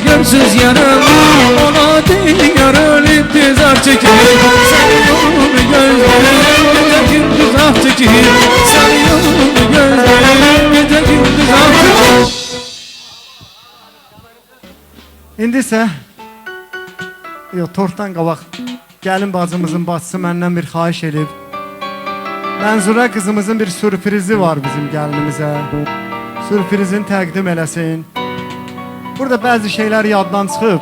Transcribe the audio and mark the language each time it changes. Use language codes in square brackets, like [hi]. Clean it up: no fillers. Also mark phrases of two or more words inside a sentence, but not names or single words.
[tr] sonsuz yarım ona diyorum intizar çekir Senin yolunu gözlerim gece gündüz ah çekir Senin yolunu gözlerim gece gündüz ah çekir [az] İndi isə tortdan qabaq gəlin bacımızın bacısı məndən bir xahiş edib. Mənzura qızımızın bir sürprizi var bizim gəlinimizə. Sürprizini təqdim eləsin. Burada bəzi şeylər yaddan çıxıb.